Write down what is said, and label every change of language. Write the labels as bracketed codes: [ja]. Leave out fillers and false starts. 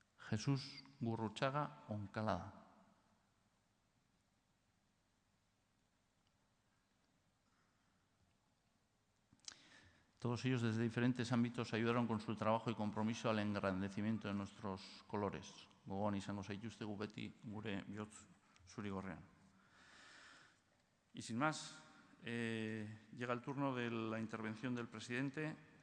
[es] Jesús Gurruchaga Oncalada. Todos ellos desde diferentes ámbitos ayudaron con su trabajo y compromiso al engrandecimiento de nuestros colores. [eu] Gogoan izango zaituzte gu beti gure bihotz zuri-gorrian. [es] Y sin más, llega el turno de la intervención del presidente.